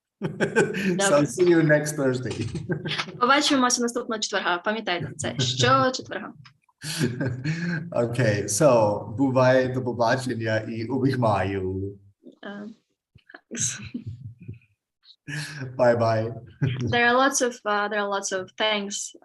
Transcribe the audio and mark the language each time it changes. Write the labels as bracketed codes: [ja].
[en] So see you next Thursday. [uk] Побачимося наступного четверга. Пам'ятайте це. Щочетверга. [en] Okay, so [uk] бувай, до побачення і обіймаю. [en] Bye-bye. There are lots of thanks.